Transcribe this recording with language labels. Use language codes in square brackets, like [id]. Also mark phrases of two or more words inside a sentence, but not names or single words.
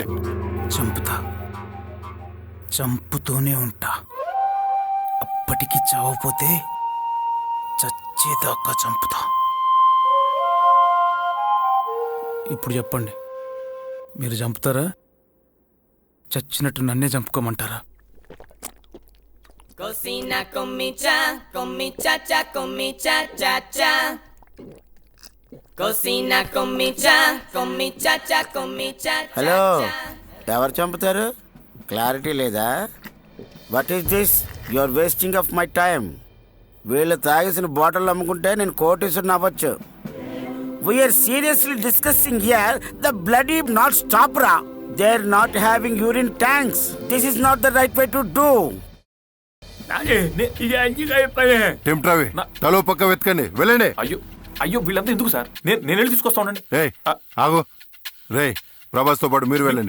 [te] చంపుతా, చంపుతూనే ఉంటా. అప్పటికి చావపోతే చచ్చేదాకా చంపుతా. ఇప్పుడు చెప్పండి, మీరు చంపుతారా? చచ్చినట్టు నన్నే చంపుకోమంటారా? [es] Cocina con mi cha, cha, con mi cha, cha, cha. Cocina con mi cha, con mi cha-cha, con mi cha-cha. [te] హలో, ఎవరు చంపుతారు? క్లారిటీ లేదా? [en] What is this? You are wasting of my time. [te] వీళ్ళు తాగేసిన బాటిల్ అమ్ముకుంటే నేను కోటీసుని అవ్వచ్చు. [en] We are seriously discussing here. The blood is not stop రా. They are not having urine tanks. This is not the right way to do. [te] రవి తలో పక్క వెతకండి, వెళ్ళండి. అయ్యో అయ్యో, వీళ్ళంతా ఎందుకు సార్? నేను వెళ్ళి తీసుకొస్తా ఉండండి. ఆగు రే, ప్రభాస్ తో పాటు మీరు వెళ్ళండి.